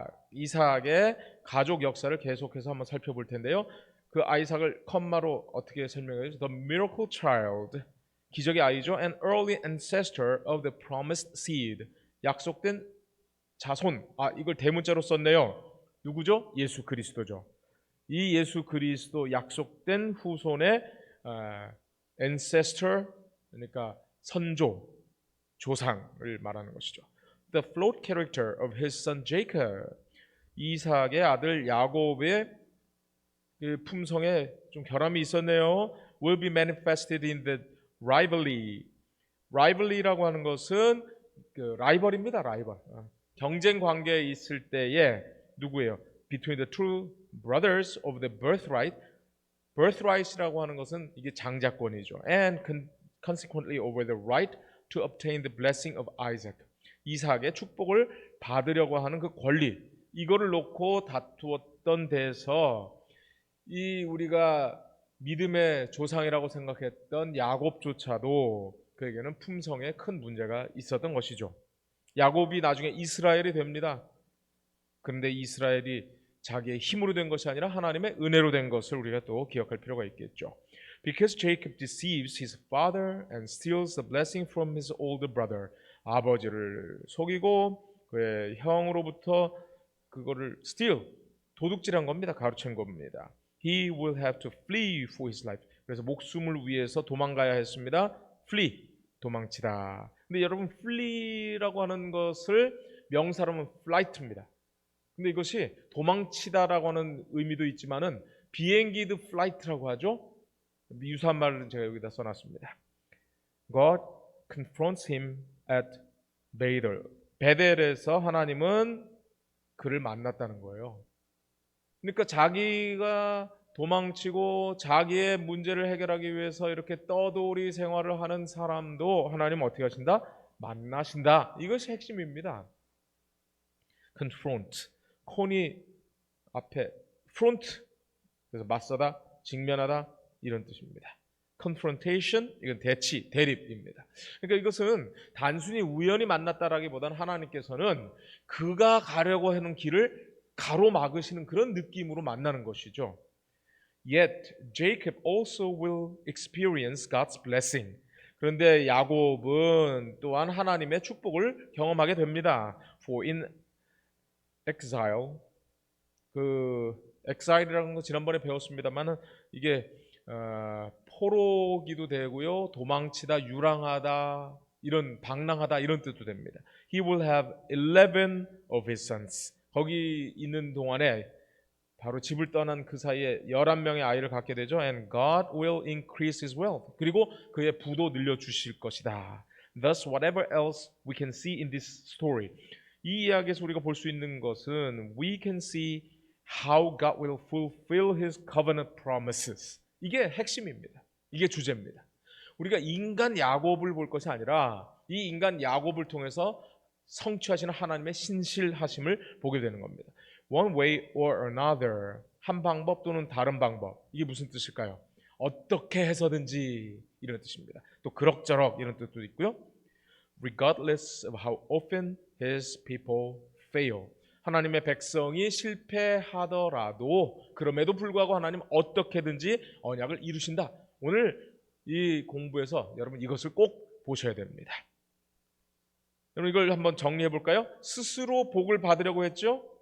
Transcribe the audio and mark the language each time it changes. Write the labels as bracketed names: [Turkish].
[Korean] 이삭의 가족 역사를 계속해서 한번 살펴볼 텐데요. 그 아이삭을 컴마로 어떻게 설명해요? [English] The miracle child, [Korean] 기적의 아이죠. [English] An early ancestor of the promised seed, [Korean] 약속된 자손. 이걸 대문자로 썼네요. 누구죠? 예수 그리스도죠. 이 예수 그리스도 약속된 후손의 ancestor, 그러니까 선조, 조상을 말하는 것이죠. [English] The flawed character of his son Jacob, [Korean] 이삭의 아들 야곱의 그 품성에 좀 결함이 있었네요. [English] Will be manifested in the rivalry. [Korean] rivalry라고 하는 것은 그 라이벌입니다. 라이벌. 경쟁 관계에 있을 때에 누구예요? [English] Between the two brothers of the birthright. [Korean] birthright이라고 하는 것은 이게 장자권이죠. [English] And consequently over the right to obtain the blessing of Isaac. [Korean] 이삭의 축복을 받으려고 하는 그 권리, 이거를 놓고 다투었던 데서 이 우리가 믿음의 조상이라고 생각했던 야곱조차도 그에게는 품성에 큰 문제가 있었던 것이죠. 야곱이 나중에 이스라엘이 됩니다. 그런데 이스라엘이 자기의 힘으로 된 것이 아니라 하나님의 은혜로 된 것을 우리가 또 기억할 필요가 있겠죠. [English] Because Jacob deceives his father and steals the blessing from his older brother. [Korean] 아버지를 속이고 그의 형으로부터 그거를 steal, 도둑질한 겁니다. 가로챈 겁니다. [English] He will have to flee for his life. [Korean] 그래서 목숨을 위해서 도망가야 했습니다. flee, 도망치다. 근데 여러분 flee라고 하는 것을 명사로 하면 flight입니다. 근데 이것이 도망치다라고 하는 의미도 있지만은 비행기도 flight라고 하죠. 유사한 말을 제가 여기다 써놨습니다. [English] God confronts him at Bethel. [Korean] 베델에서 하나님은 그를 만났다는 거예요. 그러니까 자기가 도망치고 자기의 문제를 해결하기 위해서 이렇게 떠돌이 생활을 하는 사람도 하나님 어떻게 하신다? 만나신다. 이것이 핵심입니다. confront. 콘이 앞에 front. 그래서 맞서다, 직면하다 이런 뜻입니다. confrontation 이건 대치, 대립입니다. 그러니까 이것은 단순히 우연히 만났다라기보다는 하나님께서는 그가 가려고 하는 길을 가로막으시는 그런 느낌으로 만나는 것이죠. [English] Yet Jacob also will experience God's blessing. [Korean] 그런데 야곱은 또한 하나님의 축복을 경험하게 됩니다. [English] For in exile, [Korean] exile이라는 거 지난번에 배웠습니다만 이게 포로기도 되고요, 도망치다, 유랑하다, 이런 방랑하다 이런 뜻도 됩니다. [English] He will have 11 of his sons. [Korean] 거기 있는 동안에 바로 집을 떠난 그 사이에 11명의 아이를 갖게 되죠. [English] And God will increase his wealth. [Korean] 그리고 그의 부도 늘려주실 것이다. [English] Thus, whatever else we can see in this story. [Korean] 이 이야기에서 우리가 볼 수 있는 것은 [English] we can see how God will fulfill his covenant promises. [Korean] 이게 핵심입니다. 이게 주제입니다. 우리가 인간 야곱을 볼 것이 아니라 이 인간 야곱을 통해서 성취하시는 하나님의 신실하심을 보게 되는 겁니다. [English] One way or another, [Korean] 한 방법 또는 다른 방법. 이게 무슨 뜻일까요? 어떻게 해서든지 이런 뜻입니다. 또 그럭저럭 이런 뜻도 있고요. [English] Regardless of how often his people fail. [Korean] 하나님의 백성이 실패하더라도 그럼에도 불구하고 하나님 어떻게든지 언약을 이루신다. 오늘 이 공부에서 여러분 이것을 꼭 보셔야 됩니다. 여러분 이걸 한번 정리해 볼까요? 스스로 복을 받으려고 했죠.